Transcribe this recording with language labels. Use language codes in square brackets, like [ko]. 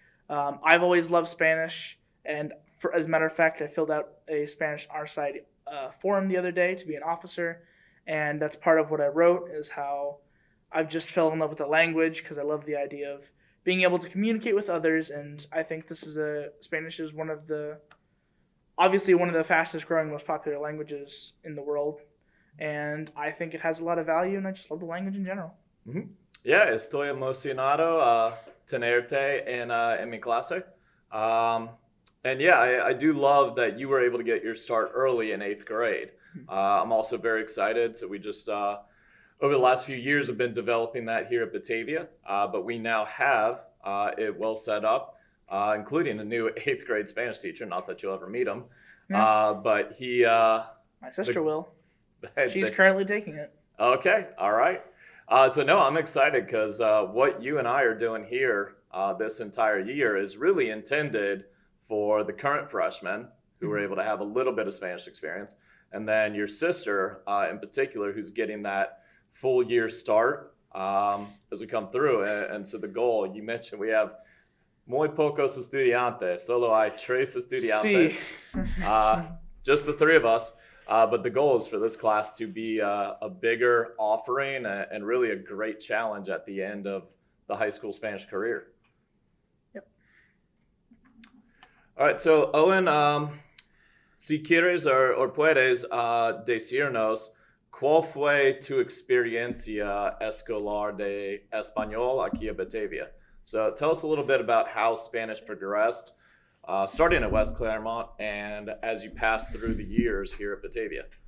[en] I've always loved Spanish, and as a matter of fact, I filled out a Spanish our side form the other day to be an officer, and that's part of what I wrote, is how I've just fell in love with the language because I love the idea of being able to communicate with others, and I think Spanish is obviously one of the fastest growing, most popular languages in the world, and I think it has a lot of value, and I just love the language in general. Mm-hmm. [es] Yeah, estoy emocionado tenerte en mi clase. [en] And yeah, I do love that you were able to get your start early in eighth grade. I'm also very excited. So we just over the last few years have been developing that here at Batavia, but we now have it well set up, including a new eighth grade Spanish teacher. Not that you'll ever meet him, Yeah. but he. My sister will. She's currently taking it. Okay, all right. So no, I'm excited because what you and I are doing here this entire year is really intended for the current freshmen who were able to have a little bit of Spanish experience, and then your sister in particular, who's getting that full year start as we come through. And so the goal, you mentioned we have [es] muy pocos estudiantes, solo hay tres estudiantes, Sí. [en] just the three of us. But the goal is for this class to be a bigger offering and really a great challenge at the end of the high school Spanish career. Yep. All right, so [es] Owen, si quieres or puedes decirnos cuál fue tu experiencia escolar de español aquí en Batavia. [en] So tell us a little bit about how Spanish progressed, starting at West Claremont and as you passed through the years here at Batavia.